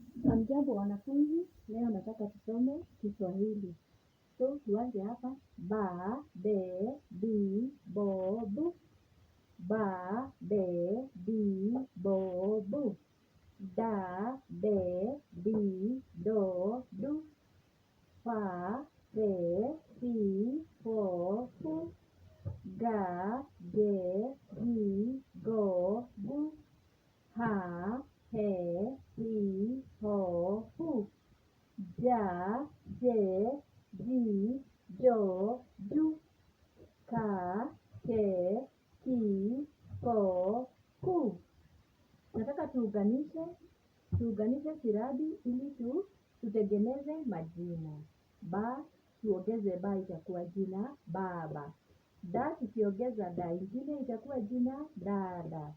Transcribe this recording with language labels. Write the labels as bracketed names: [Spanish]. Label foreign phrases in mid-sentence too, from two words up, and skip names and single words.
[Swahili] Hamjambo wanafunzi, leo nataka tusome Kiswahili. [English] So tuanze hapa. [Swahili] Ba, be, bi, bo, bu. Ba, be, bi, bo, bu. Da, de, di, do, du. Fa, fe, fi, fo, fu. Ga, ge, gi, go, gu. Ha, he, hi, ho, hu. Ja, je, ji, jo, ju. Ka, ke, ki, ko, ku. Nataka tuunganishe silabi ili tutengeneze majina. Ba, tuongeze ba itakuwa jina baba. Da, tukiongeza da ingine itakuwa jina dada.